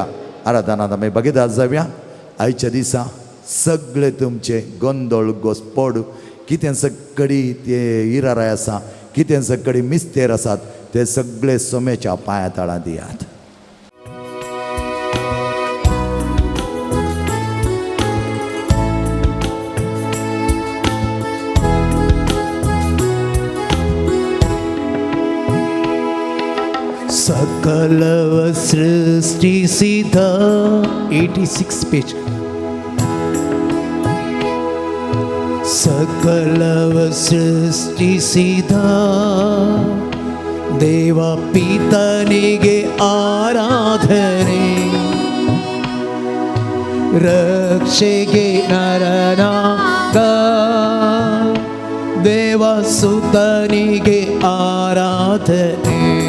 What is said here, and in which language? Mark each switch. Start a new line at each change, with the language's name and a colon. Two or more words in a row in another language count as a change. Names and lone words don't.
Konkani: आराधनांत आमी भागीदार जावया. आयच्या दिसा सगळे तुमचे गोंदळ घोस्पड कितें सगळी ते इराराय आसा, कितें सगळी मिस्तेर आसात ते सगळे सोम्याच्या पांया तळां दियात.
Kannada: ಸಕಲ ಸೃಷ್ಟಿ ಸೀದಾ 86 पेज. ಸಕಲ ಸೃಷ್ಟಿ ಸೀದಾ ದೇವ ಪಿತನಿಗೆ ಆರಾಧನೆ, ರಕ್ಷೆಗೆ ನರನಾಗ ದೇವ ಸುತನಿಗೆ ಆರಾಧನೆ.